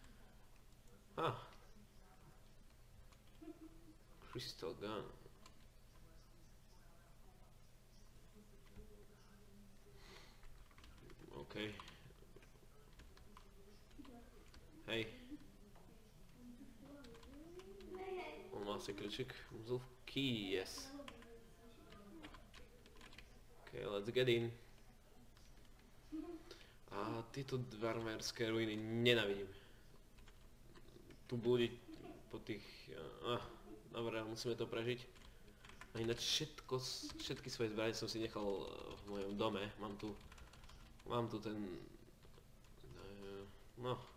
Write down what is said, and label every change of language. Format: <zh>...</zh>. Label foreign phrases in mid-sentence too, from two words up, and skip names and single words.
<en>Crystal Gun. OK.</en> <sk>Hej. On má asi kľúčik.</sk> <en>Mzulf key, yes. OK, let's get in.</en> <sk>A tieto dvarmerské ruiny nenávidím. Tu blúdiť po tých... Dobre, musíme to prežiť. A ináč všetky svoje zbrane som si nechal v mojom dome. Mám tu ten... No.</sk>